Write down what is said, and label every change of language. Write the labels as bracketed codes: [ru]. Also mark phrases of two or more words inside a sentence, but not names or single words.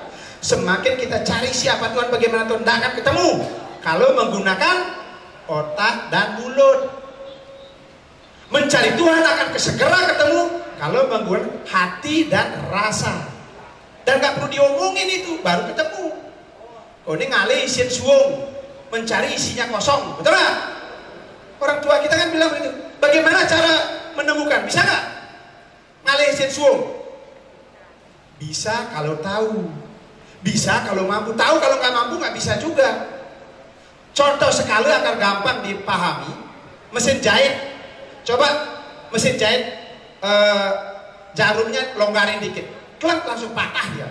[id] Semakin kita cari siapa Tuhan, bagaimana Tuhan, nggak akan ketemu kalau menggunakan otak dan mulut. Mencari Tuhan akan segera ketemu kalau menggunakan hati dan rasa. Dan nggak perlu diomongin, itu baru ketemu. Oh ini [ban] ngalih isin suung, [id] mencari isinya kosong, betul nggak? Orang tua kita kan bilang begitu. Bagaimana cara menemukan? Bisa nggak? [ban] Ngalih isin suung. [id] Bisa kalau tahu. Bisa kalau mampu. Tahu kalau nggak mampu nggak bisa juga. Contoh sekali agar gampang dipahami, mesin jahit. Coba mesin jahit, jarumnya longgarin dikit, klak langsung patah dia.